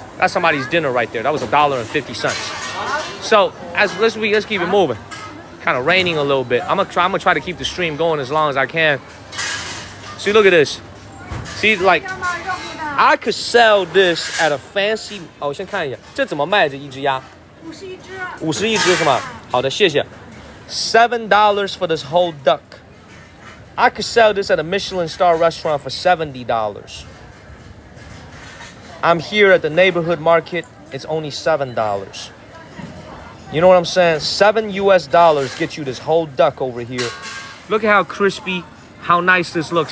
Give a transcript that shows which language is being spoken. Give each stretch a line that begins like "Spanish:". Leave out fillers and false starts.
English: That's somebody's dinner right there. That was $1.50. So let's keep it moving. Kind of raining a little bit. I'm gonna try to keep the stream going as long as I can. See, look at this. See, like I could sell this at a fancy.
Chinese: 我先看一下，这怎么卖？这一只鸭？51只是吗？好的，谢谢。$
English: 7 for this whole duck. I could sell this at a Michelin star restaurant for $70. I'm here at the neighborhood market. It's only $7. You know what I'm saying? $7 gets you this whole duck over here. Look at how crispy, how nice this looks.